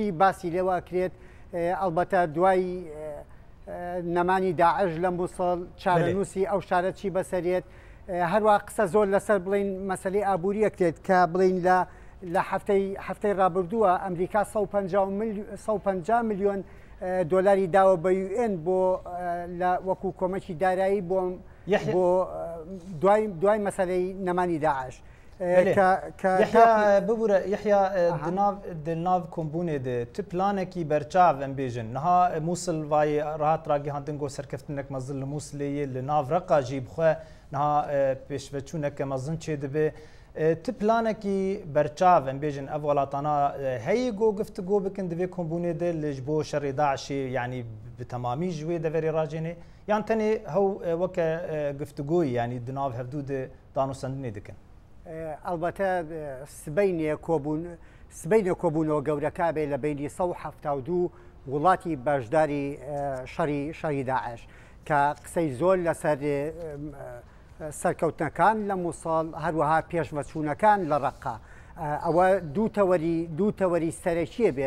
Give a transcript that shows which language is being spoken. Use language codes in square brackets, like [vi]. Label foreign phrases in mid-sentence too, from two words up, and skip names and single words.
[ckb] باسی لێواکرێت ئەلبەتە دوای نەمانی داعش لە مووسڵ چارەنووسی ئەو شارە چی بەسەرێت هەروە قسە زۆر لەسەر بڵین مەسەلەی ئابووریەک دێت کە بڵین لە هەفتەی ڕابردووە ئەمریکا 150 میلیۆن دۆلاری داوە بە UN بۆ وەکو کۆمەکی دارایی بۆ دوای مەسەلەی نەمانی داعش [ku] ببوورە یحیا دناو کۆمبونێ د tu planekî berçav em bêjin niha Mûsil vayê rahat ragîhandin got serkeftinek mezin li Mûsilê li nav Reqa jî bixwe niha pêşveçûneke mezin çê dibe tu planekî berçav em bêjin ev welatana heyê got giftigo bikin divê kombûnê de li ji bo şerê Daişê yanî bi temamî ji wê deverê racênê yan tenê hew weke giftigoyî yanî di nav hevdû de danûsendinê dikin [ckb] ئەلبەتە سبەینە کۆبوونەوە گەورەکە بێ لە بینی 1970 وڵاتی بەشداری شەری داعش کە قسەی زۆر لەسەر سەرکەوتنەکان لە مووسڵ هەروەها پێشڤەچوونەکان لە ڕەقا ئەوە دوو تەوەری سەرەکیە بێت